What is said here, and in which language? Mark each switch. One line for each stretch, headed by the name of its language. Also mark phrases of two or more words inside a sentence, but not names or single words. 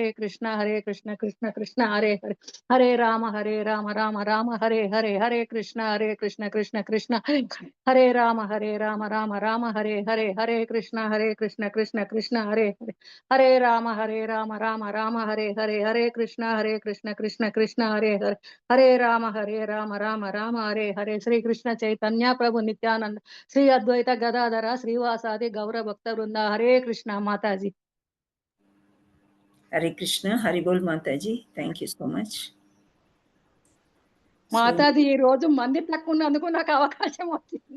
Sanskrit: కృష్ణ కృష్ణ కృష్ణ హరే హరే హరే రామ రామ హరే హరే కృష్ణ కృష్ణ కృష్ణ హరే రామ రామ హరే హరే కృష్ణ కృష్ణ కృష్ణ హరే హరే హరే రామ రామ హరే కృష్ణ కృష్ణ కృష్ణ హరే హరే హరే రామ రామ హరే హరే శ్రీ కృష్ణ చైతన్య ప్రభు నిత్యానంద శ్రీ అద్వైత గదాధర శ్రీవాసాది గౌర భక్త బృంద హరే కృష్ణ మాతాజీ.
Telugu: హరే కృష్ణ హరిబోల్ మాతాజీ.
English: thank you so much
Telugu: మాతాజీ. ఈ రోజు మంది తక్కువ ఉన్నందుకు నాకు అవకాశం వచ్చింది.